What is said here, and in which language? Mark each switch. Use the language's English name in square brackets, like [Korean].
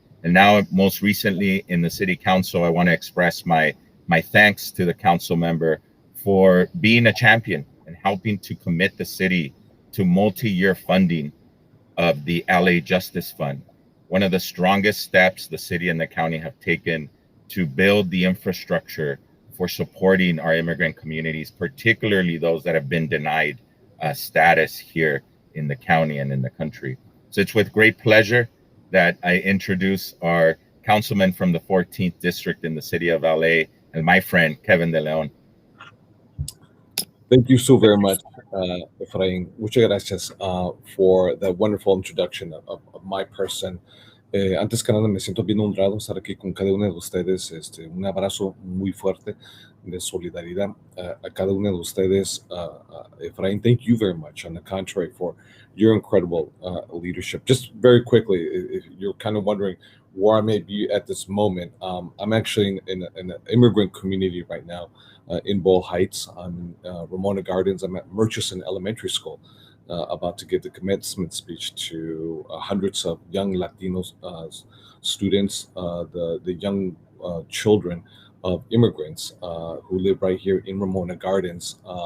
[English] And now, most recently in the city council, I want to express my thanks to the council member for being a champion and helping to commit the city to multi-year funding of the LA Justice Fund, one of the strongest steps the city and the county have taken to build the infrastructure for supporting our immigrant communities, particularly those that have been denied status here in the county and in the country. So it's with great pleasure that I introduce our councilman from the 14th district in the city of LA and my friend, Kevin De León. Thank you so very much, Efrain. [Spanish] Muchas gracias [English] for that wonderful introduction of my person. [Spanish] Antes que nada, me siento bien honrado estar aquí con cada uno de ustedes. Un abrazo muy fuerte de solidaridad a cada uno de ustedes. [English] Efrain, thank you very much. On the contrary, for your incredible leadership. Just very quickly, if you're kind of wondering where I may be at this moment, I'm actually in an immigrant community right now in Boyle Heights. I'm in Ramona Gardens. I'm at Murchison Elementary School. About to give the commencement speech to hundreds of young Latinos students, the young children of immigrants who live right here in Ramona Gardens.